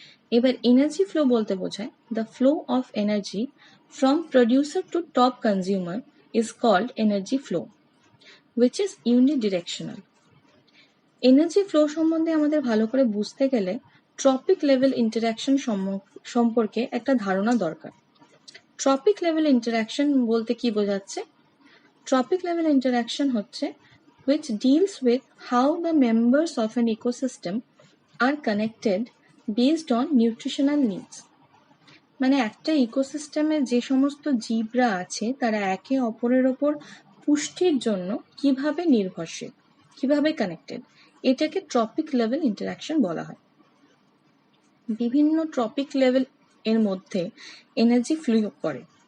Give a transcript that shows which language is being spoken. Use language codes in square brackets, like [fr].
[bn] এবার energy flow বলতে বোঝায় [en] The flow of energy from producer to top consumer is called energy flow, which is unidirectional. [bn] Energy flow সম্বন্ধে আমাদের ভালো করে বুঝতে গেলে ট্রপিক লেভেল ইন্টারঅ্যাকশন সম্পর্কে একটা ধারণা দরকার। ট্রপিক লেভেল ইন্টারঅ্যাকশন বলতে কি বোঝাচ্ছে? ট্রপিক লেভেল ইন্টারঅ্যাকশন হচ্ছে [en] which deals with how the members of an ecosystem are connected based on nutritional needs. [bn] মানে একটা ইকোসিস্টেমে যে সমস্ত জীবরা আছে তারা একে অপরের ওপর পুষ্টির জন্য কিভাবে নির্ভরশীল, কিভাবে কানেক্টেড, এটাকে ট্রপিক লেভেল ইন্টারঅ্যাকশন বলা হয়। বিভিন্ন ট্রপিক লেভেল এর মধ্যে এনার্জি ফ্লো করে।